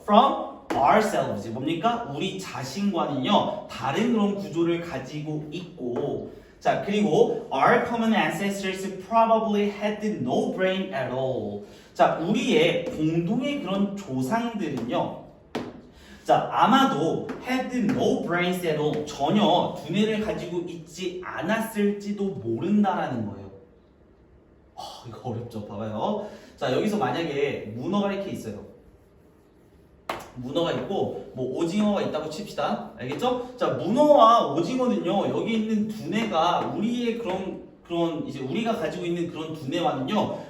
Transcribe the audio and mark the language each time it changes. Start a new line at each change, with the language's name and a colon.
English: From ourselves.
Korean: 뭡니까? 우리 자신과는요 다른 그런 구조를 가지고 있고 자, 그리고
English: our common ancestors probably had no brain at all.
Korean: 자, 우리의 공동의 그런 조상들은요.
English: 자,
Korean: 아마도
English: had no brains at all.
Korean: 전혀 두뇌를 가지고 있지 않았을지도 모른다라는 거예요. 이거 어렵죠? 봐봐요. 자, 여기서 만약에 문어가 이렇게 있어요. 문어가 있고 뭐 오징어가 있다고 칩시다. 알겠죠? 자, 문어와 오징어는요. 여기 있는 두뇌가 우리의 그런 이제 우리가 가지고 있는 그런 두뇌와는요.